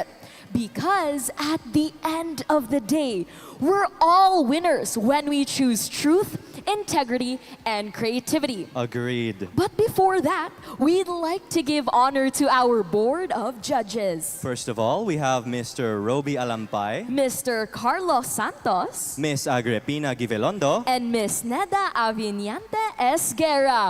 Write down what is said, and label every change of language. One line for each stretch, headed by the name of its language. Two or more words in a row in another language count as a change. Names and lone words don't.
English: Because at the end of the day, we're all winners when we choose truth, integrity, and creativity. Agreed. But before that, we'd like to give honor to our board of judges. First of all, we have Mr. Roby Alampay, Mr. Carlos Santos, Miss Agripina Givelondo, and Miss Neda Aviniante Esguerra.